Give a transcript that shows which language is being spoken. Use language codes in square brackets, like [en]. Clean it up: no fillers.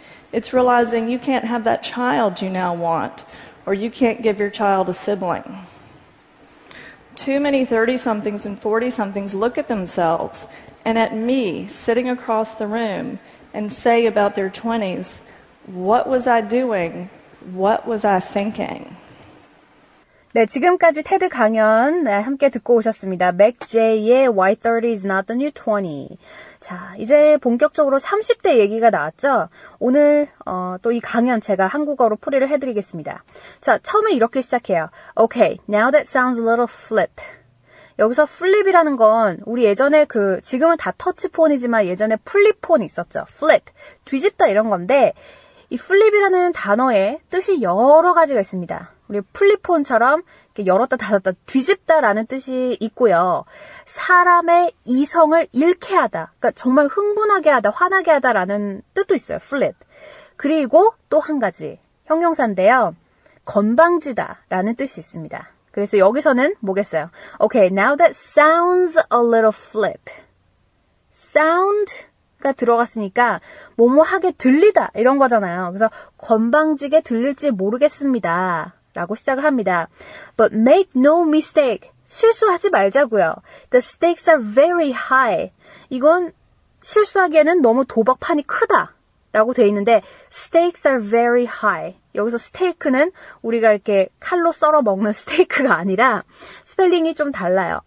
[en] It's realizing you can't have that child you now want, or you can't give your child a sibling. Too many 30-somethings and 40-somethings look at themselves and at me sitting across the room and say about their 20s, what was I doing? What was I thinking? [ko] 네, 지금까지 테드 강연 함께 듣고 오셨습니다. 맥제이의 [en] Why 30 is not the new 20. [ko] 자, 이제 본격적으로 30대 얘기가 나왔죠? 오늘 또 이 강연 제가 한국어로 풀이를 해드리겠습니다. 자, 처음에 이렇게 시작해요. [en] Okay, now that sounds a little flip. [ko] 여기서 flip이라는 건 우리 예전에 지금은 다 터치폰이지만 예전에 플립폰이 있었죠. flip, 뒤집다 이런 건데 이 flip이라는 단어의 뜻이 여러 가지가 있습니다. 우리 플립폰처럼 열었다 닫았다 뒤집다라는 뜻이 있고요. 사람의 이성을 잃게 하다. 그러니까 정말 흥분하게 하다, 화나게 하다라는 뜻도 있어요. flip. 그리고 또 한 가지 형용사인데요. 건방지다라는 뜻이 있습니다. 그래서 여기서는 뭐겠어요? [en] Okay, now that sounds a little flip. [ko] sound가 들어갔으니까 뭐뭐하게 들리다 이런 거잖아요. 그래서 건방지게 들릴지 모르겠습니다. 라고 시작을 합니다. [en] But make no mistake. [ko] 실수하지 말자고요. [en] The stakes are very high. [ko] 이건 실수하기에는 너무 도박판이 크다. 라고 돼 있는데 [en] stakes are very high. [ko] 여기서 스테이크는 우리가 이렇게 칼로 썰어 먹는 스테이크가 아니라 스펠링이 좀 달라요.